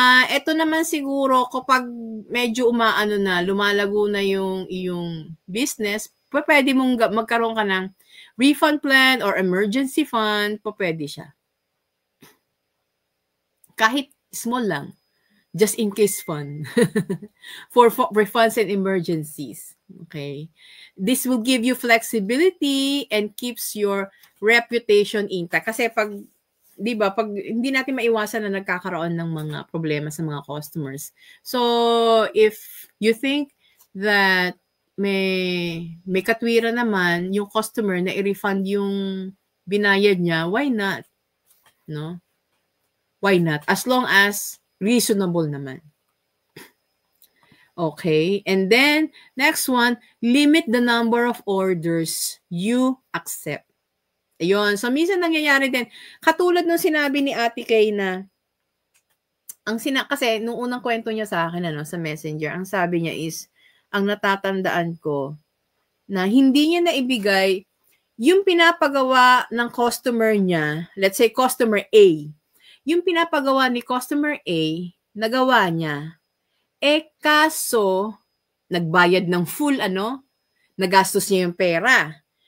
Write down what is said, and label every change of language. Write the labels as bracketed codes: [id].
[tl] Ito naman siguro kapag medyo umaano na, lumalago na yung iyong business, pwede mong magkaroon ka ng [en] refund plan or emergency fund, [tl] pwede siya. [en] Kahit small lang. Just in case fund. for funds and emergencies. Okay. This will give you flexibility and keeps your reputation intact. [tl] Kasi pag, di ba, pag hindi natin maiwasan na nagkakaroon ng mga problema sa mga customers. [en] So, if you think that [tl] may katwiran naman yung customer na i-refund yung binayad niya, [en] why not? No? Why not? [tl] As long as reasonable naman. Okay. [en] And then, next one, limit the number of orders you accept. [tl] Ayun. So, minsan nangyayari din. Katulad nung sinabi ni Ate Kay na, kasi nung unang kwento niya sa akin, sa Messenger, ang sabi niya is, ang natatandaan ko, na hindi niya naibigay yung pinapagawa ng customer niya, [en] let's say customer A, [tl] yung pinapagawa ni customer A, nagawa niya, kaso, nagbayad ng full, nagastos niya yung pera.